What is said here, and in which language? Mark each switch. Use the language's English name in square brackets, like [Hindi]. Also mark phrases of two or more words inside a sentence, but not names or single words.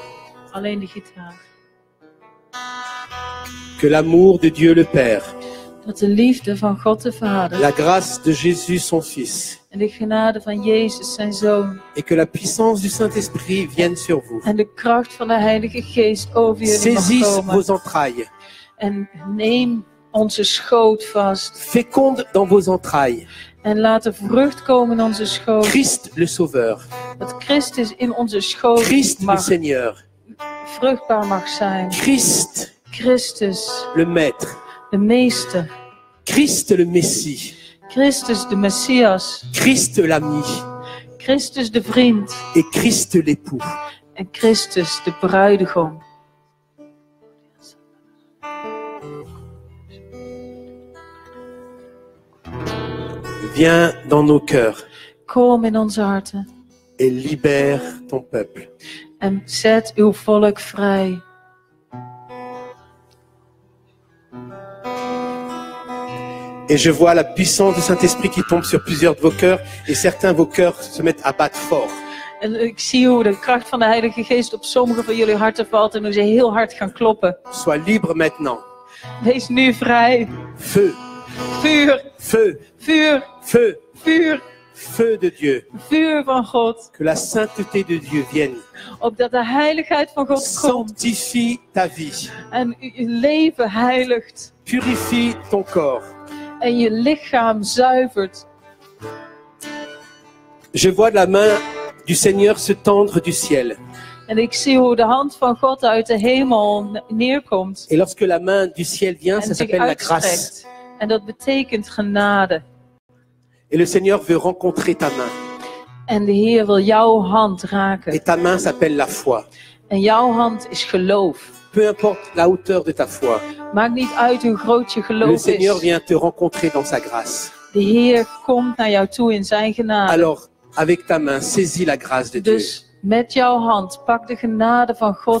[Dutch] Alleen de gitaar. [French] Que l'amour de Dieu le Père, [Dutch] Dat de liefde van God de Vader [French] la grâce de Jésus son Fils [Dutch] en de genade van Jezus zijn Zoon [French] et que la puissance du Saint-Esprit vienne sur vous. [Dutch] en de kracht van de Heilige Geest over jullie mag [French] Saisisse [Dutch] komen. [French] vos entrailles, [Dutch] En neem onze schoot vast. [French] féconde dans vos entrailles. [Dutch] En laat er vrucht komen in onze schoot. [French] Christ le Sauveur, [Dutch] Dat Christus in onze schoot [French] Christ le [Dutch] mag, [French] Seigneur, [Dutch] vruchtbaar mag zijn. [French] Christ [Dutch] Christus, [French] le Maître, [Dutch] de Meester. [French] Christ le Messie, [Dutch] Christus, de Messias. [French] Christ l'ami [Dutch] Christus, de vriend. [French] et Christ l'époux. [Dutch] En Christus, de bruidegom. [French] Viens dans nos cœurs [Dutch] Kom in onze harten [French] et libère ton peuple. [Dutch] En zet uw volk vrij. [French] Et je vois la puissance du Saint-Esprit qui tombe sur plusieurs de vos cœurs. Et certains de vos cœurs se mettent à battre fort. [Dutch] En ik zie hoe de kracht van de Heilige Geest op sommige van jullie harten valt en hoe ze heel hard gaan kloppen. [French] Sois libre maintenant. [Dutch] Wees nu vrij. [French] Feu, [Dutch] Vuur, [French] feu, [Dutch] vuur, [French] feu, [Dutch] vuur, [French] feu de Dieu. [Dutch] vuur van God. [French] Que la sainteté de Dieu vienne. [Dutch] Opdat de heiligheid van God komt [French] Sanctifie ta vie. [Dutch] en je leven heiligt. [French] Purifie ton corps. [Dutch] En je lichaam zuivert. [French] Je vois de la main du Seigneur se tendre du ciel. [Dutch] En ik zie hoe de hand van God uit de hemel neerkomt. [French] Et lorsque la main du ciel vient, ça [Dutch] En zich [French] s'appelle la grâce. [Dutch] uitstrekt. En dat betekent genade. [French] Et le Seigneur veut rencontrer ta main. [Dutch] En de Heer wil jouw hand raken. [French] Et ta main s'appelle la foi. [Dutch] En jouw hand is geloof. [French] Peu importe la hauteur de ta foi, [Dutch] Maakt niet uit hoe groot je [French] le [Dutch] geloof [French] Seigneur [Dutch] is. [French] vient te rencontrer dans sa grâce. [Dutch] De Heer komt naar jou toe in zijn genade. [French] Alors, avec ta main, saisis la grâce de Dieu. [Dutch] Dus met jouw hand, pak de genade van God